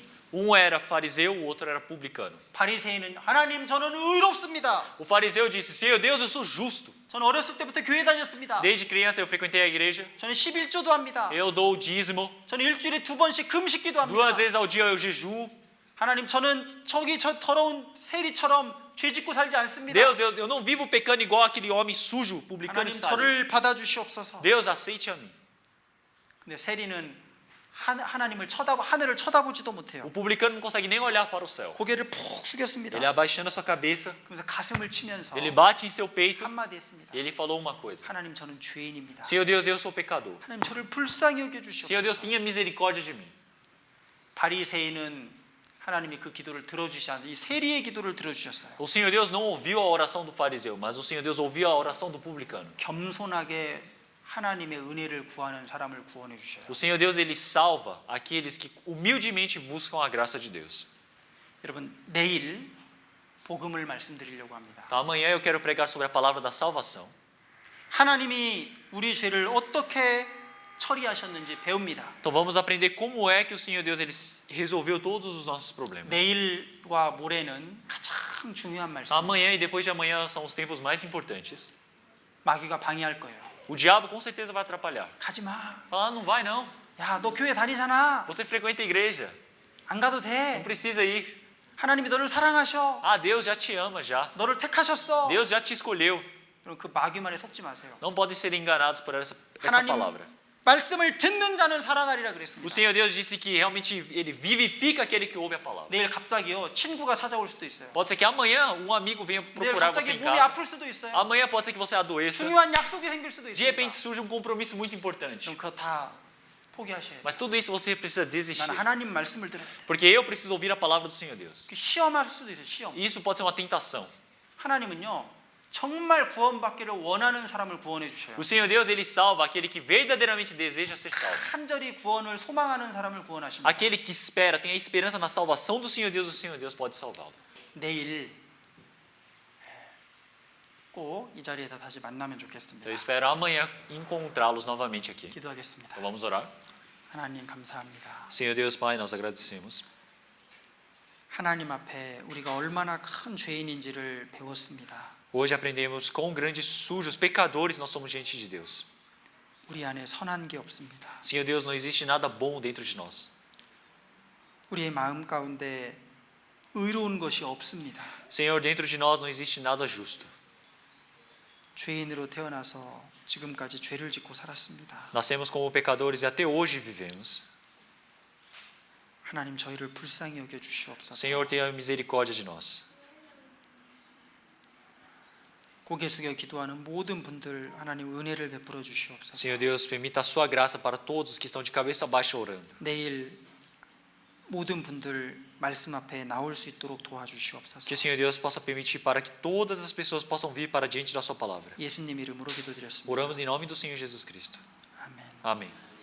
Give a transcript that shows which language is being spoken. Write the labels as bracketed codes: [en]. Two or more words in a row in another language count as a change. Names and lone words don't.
[pt] Um era fariseu, o outro era publicano. [ko] 바리새인은 하나님, 저는 의롭습니다. [pt] O fariseu disse: Senhor Deus, eu sou justo. [ko] 저는 어렸을 때부터 교회 다녔습니다. [pt] Desde criança eu frequentei a igreja. [ko] 저는 11조도 합니다. [pt] Eu dou o dízimo. [ko] 저는 일주일에 2번씩 금식기도 합니다. [pt] 2 vezes ao dia eu jejuo. [ko] 하나님, 저는 저 더러운 세리처럼 죄 짓고 살지 않습니다. [pt] Deus, eu não vivo pecando igual aquele homem sujo, publicano [ko] 하나님, [pt] que está ali. [ko] 저를 받아주시옵소서. [pt] Deus, aceite a mim. [ko] 근데 세리는 하나님을 하늘을 쳐다보지도 못해요. [pt] O publicano não consegue nem olhar para o céu. [ko] 고개를 푹 숙였습니다. [pt] Ele abaixando a sua cabeça, [ko] 그러면서 가슴을 치면서 [pt] ele bate em seu peito [ko] 한마디 했습니다. [pt] e ele falou uma coisa: [ko] 하나님, 저는 죄인입니다. [pt] Senhor Deus, eu sou pecador. [ko] 하나님, 저를 불쌍히 여겨 [pt] Senhor Deus, [ko] 주시옵소서. [pt] tenha misericórdia de mim. [ko] 바리새인은 하나님이 그 기도를 들어주시 않아요. 이 세리의 기도를 들어주셨어요. [pt] O Senhor Deus não ouviu a oração do fariseu, mas o Senhor Deus ouviu a oração do publicano. [ko] 겸손하게 하나님의 은혜를 구하는 사람을 구원해 주셔요. [pt] O Senhor Deus, ele salva aqueles que humildemente buscam a graça de Deus. [ko] 여러분, 내일 복음을 말씀드리려고 합니다. [pt] Então, amanhã eu quero pregar sobre a palavra da salvação. [ko] 하나님이 우리 죄를 어떻게 처리하셨는지 배웁니다. [pt] Então vamos aprender como é que o Senhor Deus ele resolveu todos os nossos problemas. [ko] 내일과 모레는 가장 중요한 말씀. [pt] Amanhã e depois de amanhã são os tempos mais importantes. [ko] 마귀가 방해할 거예요. [pt] O diabo com certeza vai atrapalhar. [ko] 가지 마. [pt] Fala, não vai não. [ko] 야, 너 교회 다니잖아. [pt] Você frequenta a igreja. [ko] 안 가도 [pt] Não [ko] 돼. [pt] precisa ir. [ko] 하나님이 너를 사랑하셔. [pt] Ah, Deus já te ama já. [ko] 너를 택하셨어. [pt] Deus já te escolheu. [ko] 여러분, 그 마귀 말에 속지 마세요. [pt] Não podem ser enganados por essa [ko] 하나님 [pt] palavra. [ko] 말씀을 듣는 자는 살아나리라 [pt] O [ko] 그랬습니다. [pt] Senhor Deus disse que realmente ele vivifica aquele que ouve a palavra. [ko] 내일 갑자기요 친구가 찾아올 수도 있어요. [pt] Pode ser que amanhã um amigo venha [ko] 내일 [pt] procurar você [ko] 갑자기 [pt] em [ko] 몸이 [pt] casa. [ko] 아플 수도 있어요. [pt] Amanhã pode ser que você adoeça. [ko] 중요한 약속이 생길 수도 [pt] De [ko] 있습니다. [pt] repente surge um compromisso muito importante. [ko] 그럼 그거 다 포기하셔야 돼요. [pt] Mas tudo isso você precisa desistir. [ko] 나는 하나님 말씀을 들어야 돼. [pt] Porque eu preciso ouvir a palavra do Senhor Deus. [ko] 시험할 수도 있어요. 시험. [pt] E isso pode ser uma tentação. [ko] 하나님은요 정말 구원받기를 원하는 사람을 구원해 주셔요. [pt] O Senhor Deus, ele salva aquele que verdadeiramente deseja ser salvo. [ko] 간절히 구원을 소망하는 사람을 구원하십니다. [pt] Aquele que espera, tem a esperança na salvação do Senhor Deus, o Senhor Deus pode salvá-lo. [ko] 내일 꼭 이 자리에서 다시 만나면 좋겠습니다. [pt] Então eu espero amanhã encontrá-los novamente aqui. [ko] 기도하겠습니다. [pt] Então vamos orar. [ko] 하나님 감사합니다. [pt] Senhor Deus, Pai, nós agradecemos. [ko] 하나님 앞에 우리가 얼마나 큰 죄인인지를 배웠습니다. [pt] Hoje aprendemos quão grandes sujos, pecadores nós somos diante de Deus. [ko] 우리 안에 선한 게 없습니다. [pt] Senhor Deus, não existe nada bom dentro de nós. [ko] 우리의 마음 가운데 의로운 것이 없습니다. [pt] Senhor, dentro de nós não existe nada justo. [ko] 죄인으로 태어나서 지금까지 죄를 짓고 살았습니다. [pt] Nascemos como pecadores e até hoje vivemos. [ko] 하나님 저희를 불쌍히 여겨 주시옵소서. [pt] Senhor, tenha misericórdia de nós. [ko] 고개 숙여 기도하는 모든 분들 하나님 은혜를 베풀어 주시옵소서. [pt] Senhor Deus, permita a sua graça para todos os que estão de cabeça baixa orando. [ko] 내일 모든 분들 말씀 앞에 나올 수 있도록 도와주시옵소서. [pt] Que o Senhor Deus possa permitir para que todas as pessoas possam vir para diante da sua palavra. [ko] 예수님 이름으로 기도드렸습니다. [pt] Oramos em nome do Senhor Jesus Cristo. [ko] 아멘. [pt] Amém.